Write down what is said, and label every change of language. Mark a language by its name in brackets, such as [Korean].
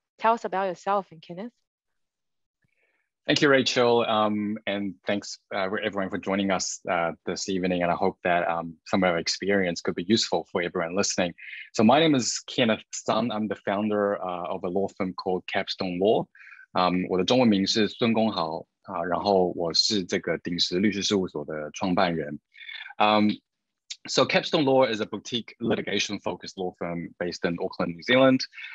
[English] Tell us about yourself, and Kenneth. Thank you, Rachel, and thanks everyone for joining us this evening. And I hope that some of our experience could be useful for everyone listening. So my name is Kenneth Sun. I'm the founder of a law firm called Capstone Law. [Chinese] 我的中文名是孙公豪然后我是这个鼎石律师事务所的创办人。 [English] So Capstone Law is a boutique litigation-focused law firm based in Auckland, New Zealand.